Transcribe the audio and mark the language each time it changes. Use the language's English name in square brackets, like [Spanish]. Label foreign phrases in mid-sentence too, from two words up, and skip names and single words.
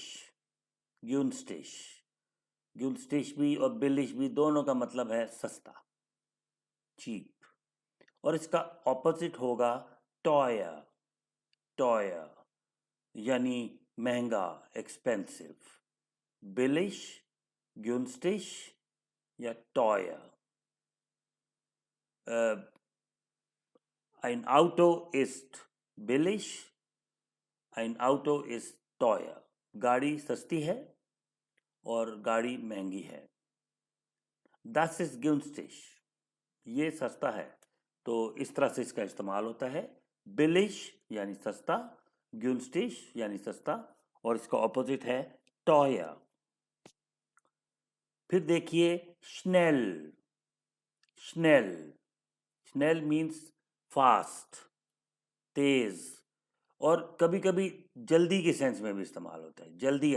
[Hindi] ग्यूनस्टिश, ग्यूनस्टिश भी और बिलिश भी दोनों का मतलब है सस्ता, चीप। और इसका ऑपोजिट होगा टॉया। टॉया यानी महंगा, एक्सपेंसिव। [German] billig, günstig या टॉया। ein Auto ist billig, ein Auto ist teuer। [Hindi] गाड़ी सस्ती है और गाड़ी महंगी है। [German] Das ist günstig, [Hindi] ये सस्ता है। तो इस तरह से इसका इस्तेमाल होता है। बिलिश यानी सस्ता, ग्यूनस्टिश यानी सस्ता, और इसका ऑपोजिट है टॉया। फिर देखिए स्नेल। स्नेल, स्नेल [English] means fast, [Hindi] तेज, और कभी कभी जल्दी के सेंस में भी इस्तेमाल होता है।